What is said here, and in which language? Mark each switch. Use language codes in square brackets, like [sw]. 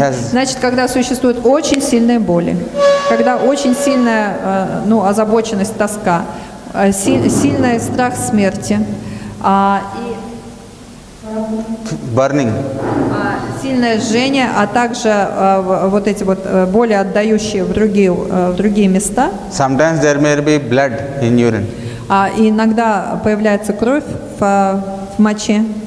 [ru] Значит, когда существуют очень сильные боли, когда очень сильная озабоченность, тоска, сильный страх смерти и [en] burning, [ru] Сильное жжение, а также вот эти вот боли, отдающие в другие места. [en] Sometimes there may be blood in urine. [ru] И иногда появляется кровь в моче.